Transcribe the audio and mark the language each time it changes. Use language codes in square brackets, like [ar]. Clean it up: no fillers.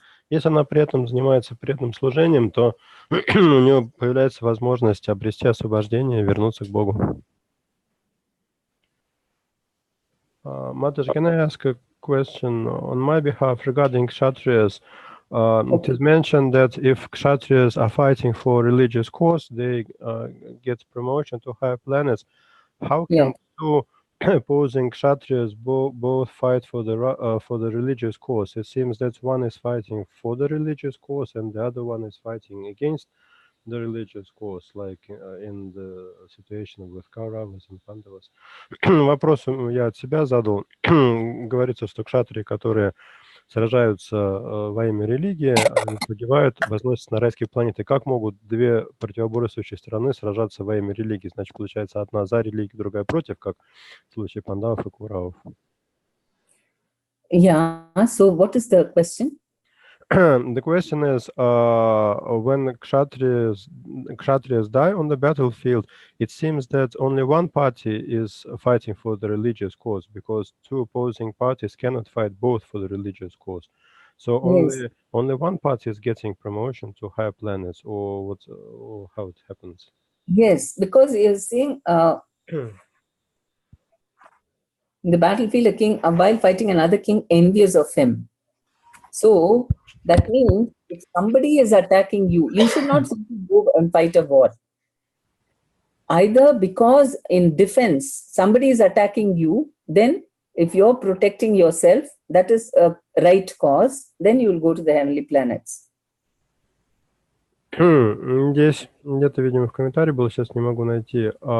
[ru] Если она при этом занимается преданным служением, то у нее появляется возможность обрести освобождение и вернуться к Богу. [en] Mataji, can I ask a question on my behalf regarding Kshatriyas? It is mentioned that if Kshatriyas are fighting for religious cause, they get promotion to higher planets. How can two opposing Kshatriyas both fight for the religious cause? It seems that one is fighting for the religious cause and the other one is fighting against the religious cause, like in the situation with Kauravas and Pandavas. [ru] Вопрос я от себя задал. Говорится, что кшатрии, которые сражаются во имя религии, погибают, возносятся на райские планеты. Как могут две противоборствующие стороны сражаться во имя религии? Значит, получается, одна за религию, другая против, как в случае Пандавов и Кауравов. [en] Yeah, so what is the question? The question is, when Kshatriyas die on the battlefield, it seems that only one party is fighting for the religious cause, because two opposing parties cannot fight both for the religious cause. So only one party is getting promotion to higher planets, or how it happens? Yes, because you're seeing in the battlefield, a king, while fighting another king, envious of him. So that means if somebody is attacking you, you should not simply go and fight a war. Either because in defense, somebody is attacking you, then if you're protecting yourself, that is a right cause, then you will go to the heavenly planets. [ru] Здесь где-то, видимо, в комментарии было, сейчас не могу найти.